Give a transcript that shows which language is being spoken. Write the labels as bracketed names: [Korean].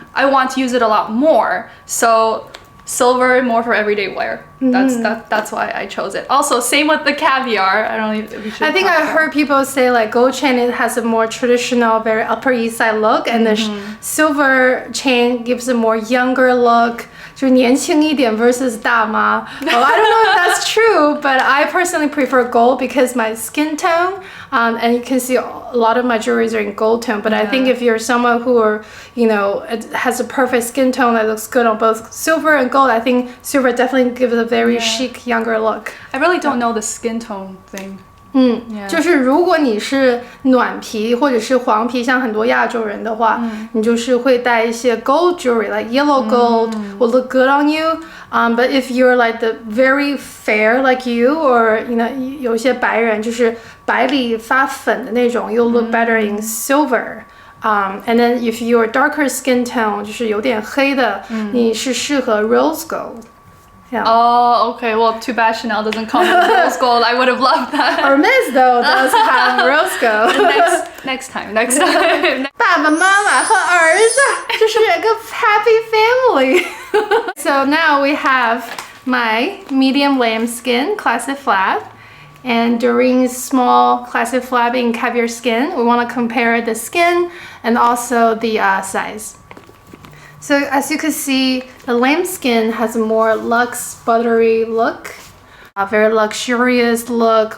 [English] I want to use it a lot more. So silver more for everyday wear. That's why I chose it. Also, same with the caviar. I think I heard people say like gold chain, it has a more traditional, very Upper East Side look, and the silver chain gives a more younger look. [Chinese] 就年轻一点 versus 大妈. [English] Well, I don't know if that's true, but I personally prefer gold because my skin tone, and you can see a lot of my jewelries are in gold tone. But I think if you're someone who has a perfect skin tone that looks good on both silver and gold, I think silver definitely gives a very chic, younger look. I really don't know the skin tone thing. [Chinese] 就是如果你是暖皮或者是黄皮，像很多亚洲人的话，你就是会戴一些 [English] gold jewelry, like yellow gold will look good on you. But if you're like the very fair like you, or [Chinese] 有一些白人就是白里发粉的那种 [English] you'll look better in silver. And then if you're darker skin tone, [Chinese] 就是有点黑的，你是适合 [English] rose gold. Yeah. Oh, okay. Well, too bad Chanel doesn't come with rose gold. I would have loved that. Hermes though does have rose gold. Next time. [Chinese] 爸爸妈妈和儿子就是一个 [English] happy family. So now we have my medium lambskin classic flap and Doreen's small classic flap in caviar skin. We want to compare the skin and also the size. So as you can see, the lambskin has a more luxe, buttery look, a very luxurious look.